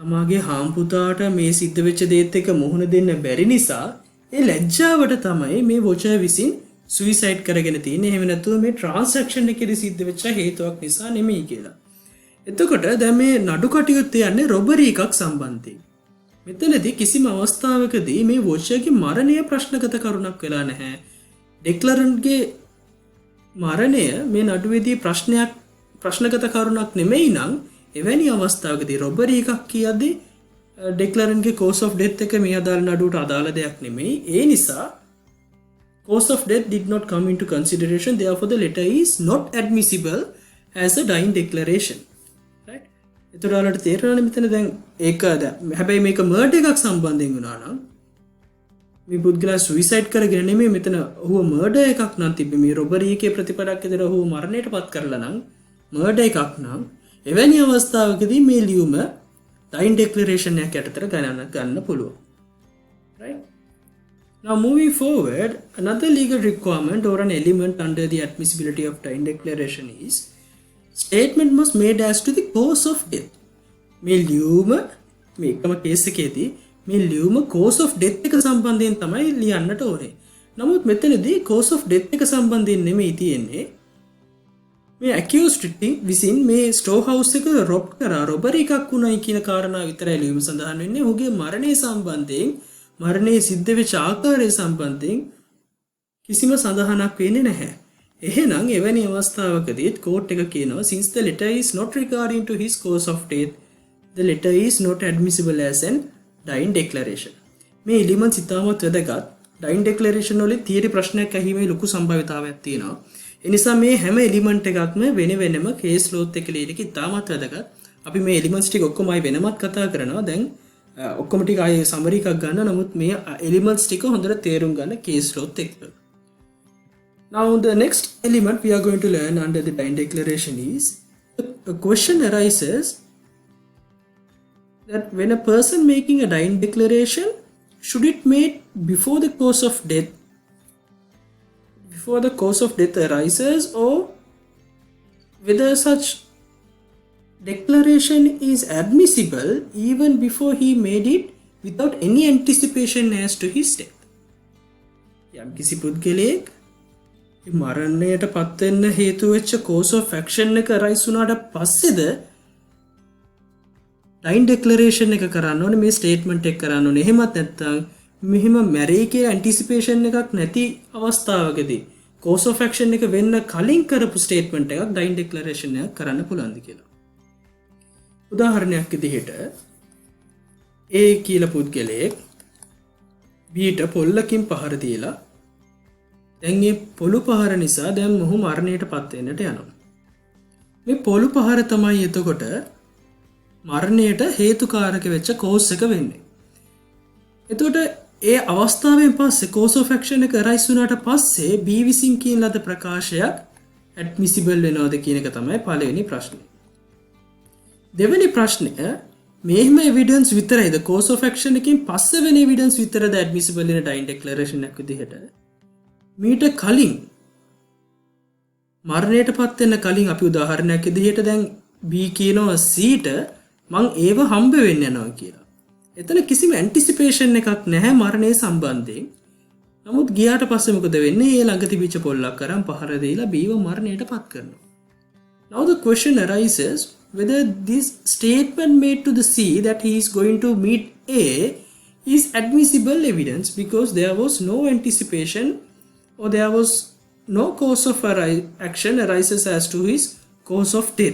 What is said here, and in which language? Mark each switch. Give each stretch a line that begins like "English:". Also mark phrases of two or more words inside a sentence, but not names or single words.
Sinhala: තමාගේ හාම්පුතාට මේ සිද්ධ වෙච්ච දේත් එක්ක මුහුණ දෙන්න බැරි නිසා ඒ ලැජ්ජාවට තමයි මේ වොචර් විසින් සුයිසයිඩ් කරගෙන තියෙන්නේ. එහෙම නැත්නම් මේ ට්‍රාන්සැක්ෂන් එකේදී සිද්ධ වෙච්ච හේතුවක් නිසා නෙමෙයි කියලා. එතකොට දැන් මේ නඩු කටයුත්ත යන්නේ රොබරි එකක් සම්බන්ධයෙන්. මෙතනදී කිසිම අවස්ථාවකදී මේ වොචර්ගේ මරණය ප්‍රශ්නගත කරුණක් වෙලා නැහැ. ඩෙක්ලරන්ට්ගේ මරණය මේ නඩුවේදී ප්‍රශ්නගත කරුණක් නෙමෙයි නම් එවැනි අවස්ථාවකදී රොබරි එකක් කියද්දී ඩෙක්ලරන්ට්ගේ
English: cause of death
Sinhala: එක මේ අදාළ නඩුවට අදාළ දෙයක් නෙමෙයි. ඒ නිසා
English: cause of death did not come into consideration, therefore the letter is not admissible as a dying declaration. Right?
Sinhala: එතකොට ඔයාලට තේරෙනවනේ මෙතන දැන් ඒක හැබැයි මේක මර්ඩර් එකක් සම්බන්ධයෙන් වුණා නම් මේ පුද්ගලයා සුයිසයිඩ් කරගෙන නෙමෙයි මෙතන ඔහුව මර්ඩර් එකක් නම් තිබ්බේ මේ රොබරි එකේ ප්‍රතිපලයක් විදිහට ඔහුව මරණයට පත් කරලා නම් මර්ඩර් එකක් නම් එවැනි අවස්ථාවකදී මේ ලියුම
English: dying declaration
Sinhala: එකක් යටතට ගන්න පුළුවන්.
English: Right? Now moving forward, another legal requirement or an element under the admissibility of dying declaration is statement must made as to the cause of death.
Sinhala: මේ ලියුම මේකම කේස් එකේදී මේ ලියුම
English: cause of death
Sinhala: එක සම්බන්ධයෙන් තමයි ලියන්නට ඕනේ. නමුත් මෙතනදී
English: cause of death
Sinhala: එක සම්බන්ධයෙන් නෙමෙයි තියෙන්නේ. මේ accused විසින් මේ
English: store house
Sinhala: එක රොබ් කරා රොබරි එකක් වුණයි කියන කාරණාව විතරයි ලියුම සඳහන් වෙන්නේ. ඔහුගේ මරණය සම්බන්ධයෙන් මරණය සිද්ධ වෙච්ච ආකාරය සම්බන්ධයෙන් කිසිම සඳහනක් වෙන්නේ නැහැ. එහෙනම් එවැනි අවස්ථාවකදී කෝට් එක කියනවා
English: since the letter is not regarding to his cause of death, the letter is not admissible as an dying declaration.
Sinhala: මේ එලිමන්ට්ස් ඉතාමත් වැදගත්.
English: dying declaration
Sinhala: වලින් තියරි ප්‍රශ්නයක් ඇහිීමේ ලොකු සම්භාවිතාවයක් තියෙනවා. ඒ නිසා මේ හැම එලිමන්ට් එකක්ම වෙන වෙනම කේස් ලෝත් එක ලියන එක ඉතාමත් වැදගත්. අපි මේ එලිමන්ට්ස් ටික ඔක්කොම ආයි වෙනමත් කතා කරනවා. දැන් ඔක්කොම ටික ආයේ සමරි එකක් ගන්න. නමුත් මේ එලිමන්ට්ස් ටික හොඳට තේරුම් ගන්න කේස් ලෝත් එක්ක.
English: Now the next element we are going to learn under the dying declaration is a question arises that when a person making a dying declaration, should it made before the cause of death arises, or whether such declaration is admissible even before he made it without any anticipation as to his death.
Sinhala: යම් කිසි පුද්ගලයෙක් මරණයට පත් වෙන්න හේතු වෙච්ච
English: cause of action
Sinhala: එක arise වුණාට පස්සේද
English: dying declaration
Sinhala: එක කරන්න ඕනේ, මේ statement එක කරන්න ඕනේ. එහෙමත් නැත්නම් මෙහෙම මැරෙයි කියලා anticipation එකක් නැති අවස්ථාවකදී
English: cause of action
Sinhala: එක වෙන්න කලින් කරපු statement එකක්
English: dying declaration
Sinhala: එකක් කරන්න පුළුවන්ද කියලා. උදාහරණයක් විදිහට A කියලා පුද්ගලයෙක් B ට පොල්ලකින් පහර දීලා දැන් මේ පොළු පහර නිසා දැන් මොහු මරණයට පත් වෙන්නට යනවා. මේ පොළු පහර තමයි එතකොට මරණයට හේතුකාරක වෙච්ච cause එක වෙන්නේ. එතකොට ඒ අවස්ථාවෙන් පස්සේ
English: cause of action
Sinhala: එක arise වුණාට පස්සේ B විසින් කියන ලද ප්‍රකාශයක් admissible වෙනවද කියන එක තමයි පළවෙනි ප්‍රශ්නේ. දෙවෙනි ප්‍රශ්නය මෙහෙම evidence විතරයිද
English: cause of action
Sinhala: එකකින් පස්සේ වෙන evidence විතරද admissible වෙන
English: dying declaration
Sinhala: එකක් විදිහට මීට කලින් මරණයට පත් වෙන්න කලින් අපි උදාහරණයක් විදිහට දැන් B කියනවා C ට මං ඒව හම්බ වෙන්න යනවා කියලා. එතන කිසිම ඇන්ටිසිපේෂන් එකක් නැහැ මරණය සම්බන්ධයෙන්. නමුත් ගියාට පස්සේ මොකද වෙන්නේ? ඒ ළඟ තිබිච්ච පොල්ලක් අරන් පහර දීලා බීව මරණයට පත් කරනවා.
English: Now the question arises whether this statement made to the C that he is going to meet A is admissible evidence because there was no anticipation or there was no cause of action arises as to his cause of death.